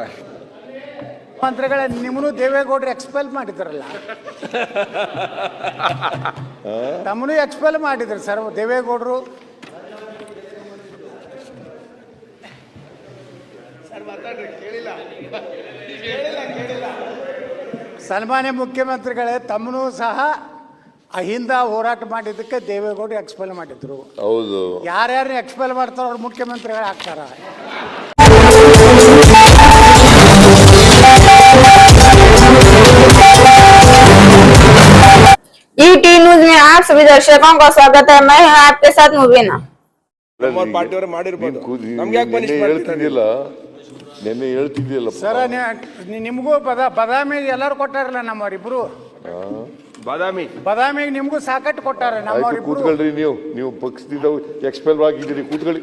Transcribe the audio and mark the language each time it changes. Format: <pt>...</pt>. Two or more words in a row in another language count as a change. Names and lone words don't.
<kn>ಮಂತ್ರಿಗಳೇ ನಿಮ್ಮನ್ನು ದೇವೇಗೌಡರು ಎಕ್ಸ್ಪೆಲ್ ಮಾಡಿದ್ರಲ್ಲ ತಮ್ಮನು ಎಕ್ಸ್ಪೆಲ್ ಮಾಡಿದ್ರು ಸರ್ ದೇವೇಗೌಡರು ಸನ್ಮಾನ್ಯ ಮುಖ್ಯಮಂತ್ರಿಗಳೇ ತಮ್ಮನು ಸಹ ಅಹಿಂದ ಹೋರಾಟ ಮಾಡಿದ್ದಕ್ಕೆ ದೇವೇಗೌಡರು ಎಕ್ಸ್ಪೆಲ್ ಮಾಡಿದ್ರು. ಹೌದು, ಯಾರ್ಯಾರು ಎಕ್ಸ್ಪೆಲ್ ಮಾಡ್ತಾರೋ ಅವ್ರು ಮುಖ್ಯಮಂತ್ರಿಗಳು ಆಗ್ತಾರ.</kn> <hi>ईटी न्यूज में आप सभी दर्शकों का स्वागत है। मैं हूं आपके साथ मुबीना।</hi> <kn>ನೆನ್ನೆ ಹೇಳ್ತಿದ್ದಿಲ್ಲ ಸರ್ ನಿಮಗೂ ಬದಾಮಿ ಎಲ್ಲರೂ ಕೊಟ್ಟಾರಲ್ಲ ನಮ್ಮವರಿಬ್ರು ಬದಾಮಿಗೆ ನಿಮಗೂ ಸಾಕಟ್ಟು ಕೊಟ್ಟಾರ ನಮ್ಮವರಿಬ್ರು. ಕೂತ್ಕೊಳ್ರಿ, ನೀವು ಪಕ್ಷದಿಂದ ಎಕ್ಸ್ಪೆಲ್ ಆಗಿದ್ದೀರಿ, ಕೂತ್ಕೊಳ್ಳಿ.</kn>